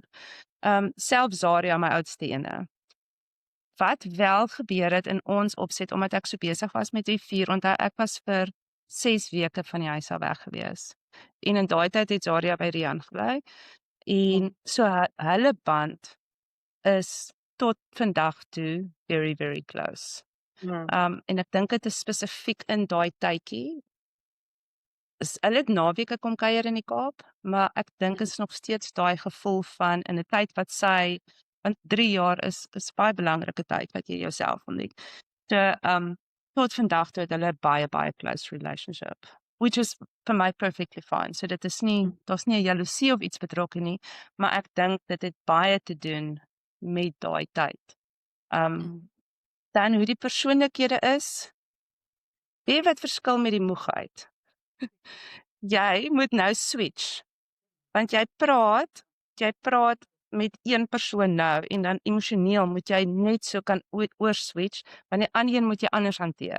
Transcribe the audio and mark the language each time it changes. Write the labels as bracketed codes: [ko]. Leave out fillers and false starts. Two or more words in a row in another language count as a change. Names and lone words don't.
[af] Selfs Zaria, my oudste ene. Wat wel gebeur het in ons opset, omdat ek so besig was met die 4, onthou ek was vir 6 weke van die huis af weg gewees. En in daai tyd het Zaria by Rian gebly. En so hulle band is tot vandag toe [en] very, very close. [af] En ek dink dit is spesifiek in daai tydjie. Hulle het naweke kom kuier in die Kaap, maar ek dink is nog steeds daai gevoel van in 'n tyd wat want 3 jaar is baie belangrike tyd wat jy jouself ontdek. So, tot vandag toe het hulle baie, baie [en] close relationship, which is for my perfectly fine. [af] So dit is nie, daar's nie 'n jaloesie of iets betrokke nie, maar ek dink dit het baie te doen met daai tyd. Dan hoe die persoonlikhede is, weet wat verskil met die moegheid? Jy moet nou switch, want jy praat met een persoon nou, en dan emosioneel moet jy net so kan oorswitch, want die ander een moet jy anders hanteer.